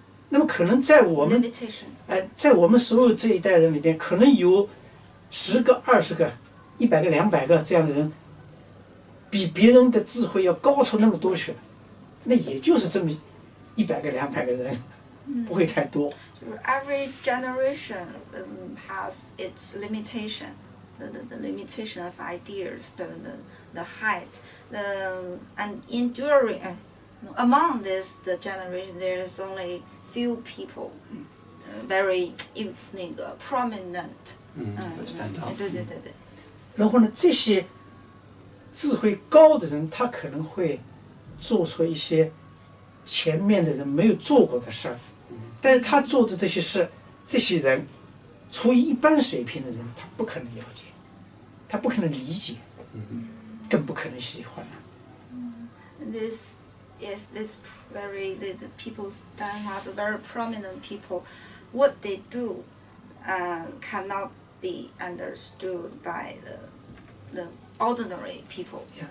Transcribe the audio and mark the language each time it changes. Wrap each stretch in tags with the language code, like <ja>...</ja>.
<zh>那么可能在我们在我们所有这一代人里边，可能有10个、20个、100个、200个这样的人，比别人的智慧要高出那么多去了。那也就是这么100个、200个人，不会太多。</zh> <en>Every generation has its limitation, the limitation of ideas, the height, and enduring. Among the generation, there is only few people, very prominent.</en> <zh>对。然后呢，这些智慧高的人，他可能会做出一些前面的人没有做过的事儿，但是他做的这些事，这些人处于一般水平的人，他不可能了解，他不可能理解，更不可能喜欢。</zh> <en>This the people stand up, very prominent people. What they do cannot be understood by the ordinary people.</en>